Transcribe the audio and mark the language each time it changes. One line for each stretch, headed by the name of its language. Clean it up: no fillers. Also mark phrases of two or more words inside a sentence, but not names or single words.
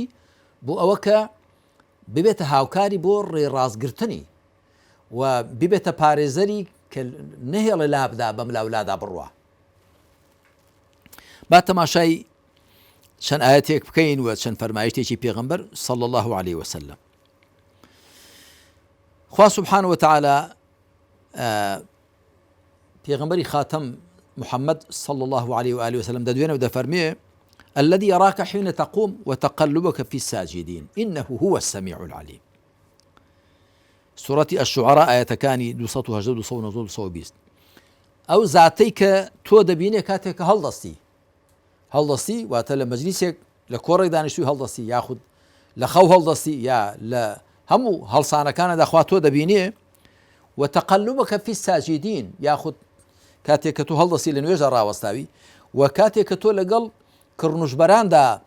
Central Kurdish: بۆ ئەوە کە ببێتە هاوکاری بۆ ڕێڕازگرتنی و ببێتە پارێزەری کە نەهێڵە لابدا بەم لاولادا بڕوە. با تەماشای چەند ئاەتێک بکەین و چەند فەرمایشتێکی پێغەمبەر
Arabic: صلی الله عليه وسلم. خوا سبحانه وتعالى
Central Kurdish: پێغەمبەری خاتەم محمد
Arabic: صلى الله عليه وآله وسلم
Central Kurdish: دەدوێنە و دەفەرمێ
Arabic: الذي يراك حين تقوم وتقلبك في الساجدين إنه هو السميع العليم. سورة الشعراء آية
Central Kurdish: كاني 220 ئەو زاتەی کە تۆ دەبینێ کاتێک کە هەڵدەستی واتە لە مەجلیسێک لە کۆڕێک دانیشتووی هەڵدەستی یاخود لە خەو هەڵدەستی یا لە هەموو هەڵسانەکانە داخوا تۆ دەبینێ
Arabic: وتەقەلوبەکە فی الساجدین
Central Kurdish: یاخود کاتێک کە تۆ هەڵدەستی لە نوێژە ڕاوەستاوی و کاتێک کە تۆ لەگەڵ کڕنوشبەراندا